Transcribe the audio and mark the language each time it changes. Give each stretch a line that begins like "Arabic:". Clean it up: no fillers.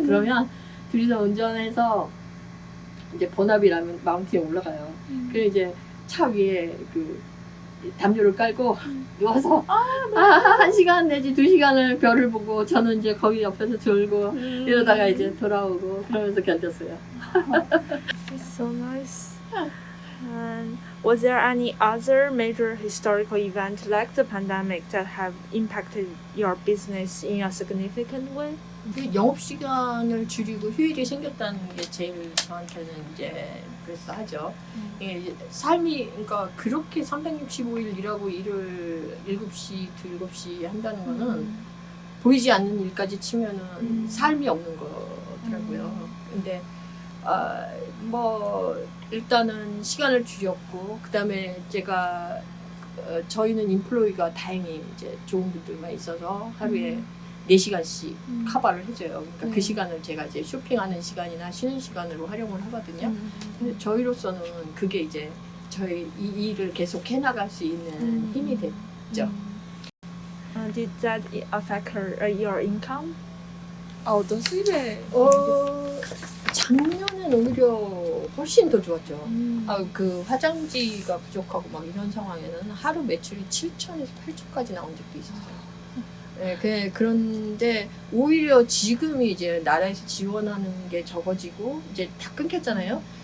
Korean: 그러면 둘이서 운전해서 이제 버나비라는 마운틴에 올라가요. 그리고 이제 차 위에 그 담요를 깔고 누워서 1시간 내지 2시간을 별을 보고 저는 이제 거기 옆에서 졸고 이러다가 이제 돌아오고 그러면서 견뎠어요.
English: So nice. And was there any other major historical event like the pandemic that have impacted your business in a significant way?
Korean: 그 영업 시간을 줄이고 휴일이 생겼다는 게 제일 저한테는 이제 그래서 하죠. 이게 삶이 그러니까 그렇게 365일 일하고 일을 7시, 7시 한다는 거는 보이지 않는 일까지 치면은 삶이 없는 거더라고요. 근데 뭐 일단은 시간을 줄였고 그다음에 제가 저희는 인플로이가 다행히 이제 좋은 분들만 있어서 하루에 4시간씩 커버를 해줘요. 그러니까 그 시간을 제가 이제 쇼핑하는 시간이나 쉬는 시간으로 활용을 하거든요. 근데 저희로서는 그게 이제 저희 이 일을 계속 해나갈 수 있는 힘이 됐죠.
English: Did that affect your income?
Korean: 어떤 수입에 작년엔 오히려 훨씬 더 좋았죠. 그 화장지가 부족하고 막 이런 상황에는 하루 매출이 7천에서 8천까지 나온 적도 있었어요. 네, 그런데 오히려 지금이 이제 나라에서 지원하는 게 적어지고 이제 다 끊겼잖아요.